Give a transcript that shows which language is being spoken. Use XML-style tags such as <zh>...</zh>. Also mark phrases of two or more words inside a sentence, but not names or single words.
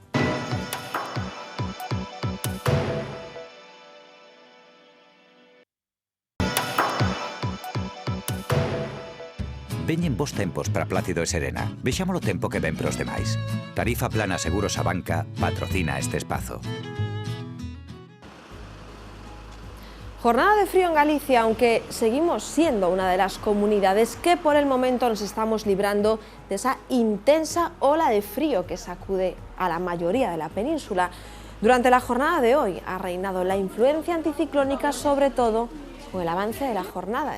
<gl>Veñen bons tempos para Plácido e Serena. Vexamos o tempo que ven pros demais. Tarifa Plana Seguros a Banca patrocina este espazo.</gl> <es>Jornada de frío en Galicia, aunque seguimos siendo una de las comunidades que por el momento nos estamos librando de esa intensa ola de frío que sacude a la mayoría de la península. Durante la jornada de hoy ha reinado la influencia anticiclónica, sobre todo con el avance de la jornada.</es>